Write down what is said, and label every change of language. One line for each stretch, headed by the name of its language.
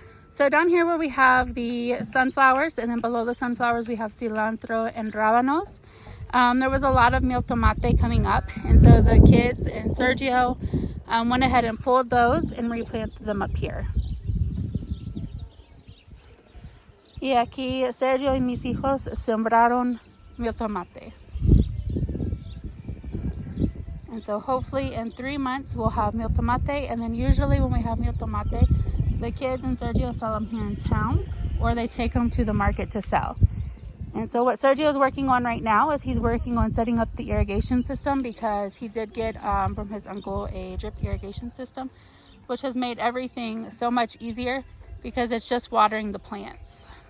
English: So down here where we have the sunflowers, and then below the sunflowers we have cilantro and rábanos, there was a lot of mil tomate coming up, and so the kids and Sergio went ahead and pulled those and replanted them up here.
Spanish: Y aquí Sergio y mis hijos sembraron mil tomate.
English: And so hopefully in 3 months we'll have mil tomate, and then usually when we have mil tomate, the kids and Sergio sell them here in town, or they take them to the market to sell. And so what Sergio is working on right now is he's working on setting up the irrigation system, because he did get from his uncle a drip irrigation system, which has made everything so much easier because it's just watering the plants.